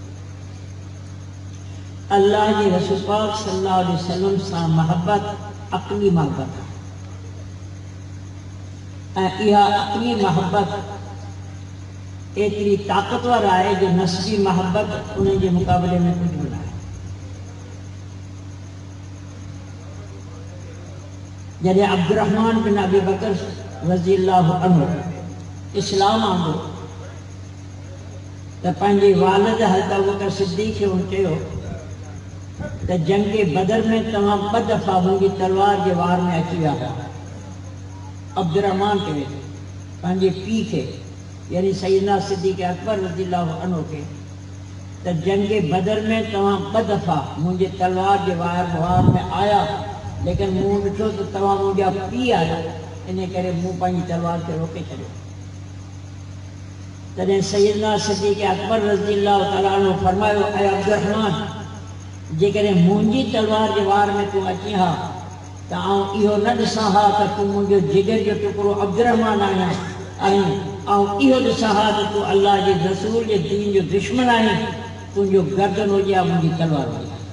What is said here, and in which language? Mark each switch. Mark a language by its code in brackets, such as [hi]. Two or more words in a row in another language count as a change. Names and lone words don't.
[sd] अल्लाह जे रसूल पाक [ar] صلى الله عليه وسلم [sd] सां मोहब्बत अक़ली मोहब्बत आहे, ऐं इहा अक़ली मोहब्बत एतिरी ताक़तवर आहे जो नस्बी मोहब्बत उन जे मुक़ाबले में कुझु बि न आहे। जॾहिं अब्दुर्रहमान बिन अबी बकर [ar] رضي الله عنه [sd] इस्लाम आंदो त पंहिंजे वालिद हज़रत अबू बकर सिद्दीक़ खे चयो त जंग बदर में तव्हां 2 दफ़ा मुंहिंजी तलवार जे वार में अची विया हुआ। अब्दुर्रहमान चवे पंहिंजे पीउ खे यानी सैयदना सिद्दीक़ अकबर [ar] رضي الله عنه [sd] खे त जंग बदर में तव्हां 2 दफ़ा मुंहिंजे तलवार जे वार में आया, लेकिन मूं ॾिठो त तव्हां मुंहिंजा पीउ आहियो, इन करे मूं पंहिंजी तलवार खे रोके छॾियो। तॾहिं सैयदना सिद्दीक़ अकबर [ar] رضي الله تعالى عنه [sd] फरमायो, ऐं अब्दुर्रहमान जेकॾहिं मुंहिंजी तलवार जे वार में तूं अची हा त आउं इहो न ॾिसां हा त तूं मुंहिंजो जिगर जो टुकड़ो अब्दुर्रहमान आहीं, ऐं इहो ॾिसां हा त तूं अल्लाह जे रसूल जे दीन जो दुश्मन आहीं, तुंहिंजो गर्दन हुजे या मुंहिंजी तलवार हुजे।